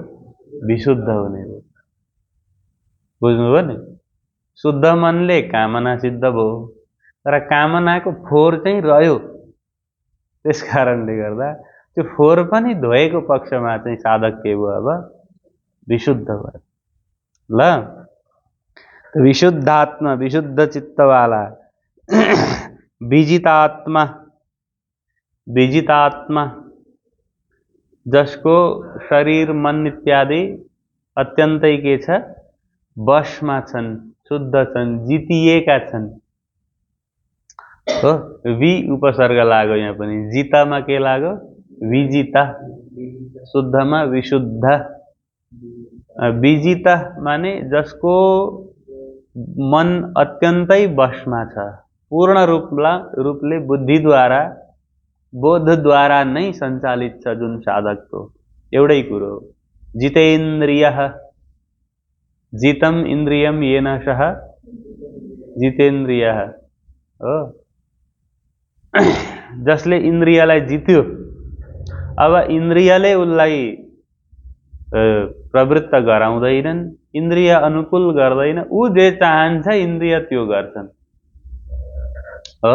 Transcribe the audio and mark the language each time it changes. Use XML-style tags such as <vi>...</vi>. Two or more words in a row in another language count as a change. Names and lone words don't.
<ne>विशुद्ध हुने भयो। बुझ्नुभयो नि? शुद्ध मनले कामना सिद्ध भयो, तर कामनाको फोहोर चाहिँ रह्यो। त्यस कारणले गर्दा त्यो फोहोर पनि धोएको पक्षमा चाहिँ साधक के भयो? अब विशुद्ध भयो। ल विशुद्धात्मा विशुद्ध चित्तवाला। विजितात्मा विजितात्मा जसको शरीर मन इत्यादि अत्यन्तै के छ? वशमा छन्, शुद्ध छन्, जितिएका छन् हो। वि उपसर्ग लाग्यो यहाँ पनि। जितामा के लाग्यो? विजिता। शुद्धमा विशुद्ध। विजिता माने जसको मन अत्यन्तै वशमा छ, पूर्ण रूपले बुद्धिद्वारा बोधद्वारा नै सञ्चालित छ जुन साधकको। एउटै कुरो</ne> <sa>जितेन्द्रियः, जितम इन्द्रियम येन सः जितेन्द्रियः हो।</sa> <ne>जसले इन्द्रियलाई जित्यो, अब इन्द्रियले उसलाई प्रवृत्त गराउँदैनन्, इन्द्रिय अनुकूल गर्दैन, ऊ जे चाहन्छ इन्द्रिय त्यो गर्छन् हो।</ne>